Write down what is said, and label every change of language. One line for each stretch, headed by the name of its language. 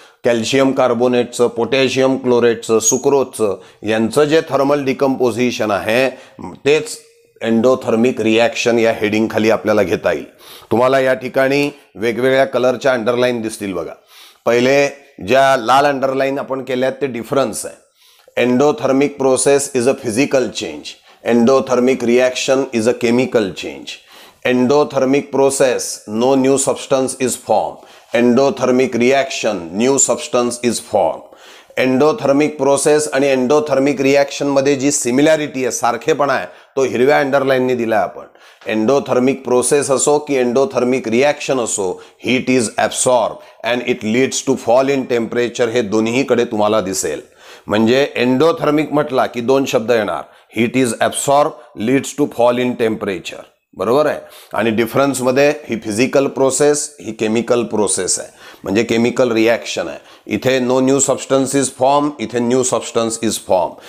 Marathi: Calcium कार्बोनेटचं, potassium क्लोराईडचं, सुक्रोजचं. यांचं जे thermal decomposition आहे तेच एंडोथर्मिक रिॲक्शन या हेडिंग खाली आपल्याला घेता येईल. तुम्हाला या ठिकाणी वेगवेगळ्या कलरच्या अंडरलाईन दिसतील बघा. पहिले ज्या लाल अंडरलाईन आपण केल्यात ते डिफरन्स आहे.
English: Endothermic process is a physical change. Endothermic reaction is a chemical change. Endothermic process, no new substance is formed. Endothermic reaction, new substance is formed.
Marathi: Endothermic process आणि endothermic reaction मध्ये जी similarity आहे, सारखेपणा आहे, तो हिरव्या अंडरलाईनने दिला आपण. एंडोथर्मिक प्रोसेस असो की एंडोथर्मिक रिॲक्शन असो,
English: Heat is absorb and it leads to fall in temperature.
Marathi: हे दोन्हीकडे तुम्हाला दिसेल. म्हणजे एंडोथर्मिक म्हटला की 2 शब्द येणार.
English: Heat is absorb, leads to fall in temperature.
Marathi: बरोबर आहे. आणि डिफरन्समध्ये ही फिजिकल प्रोसेस, ही केमिकल प्रोसेस आहे. म्हणजे केमिकल रिॲक्शन आहे. इथे
English: No new substance is form, इथे new substance is form.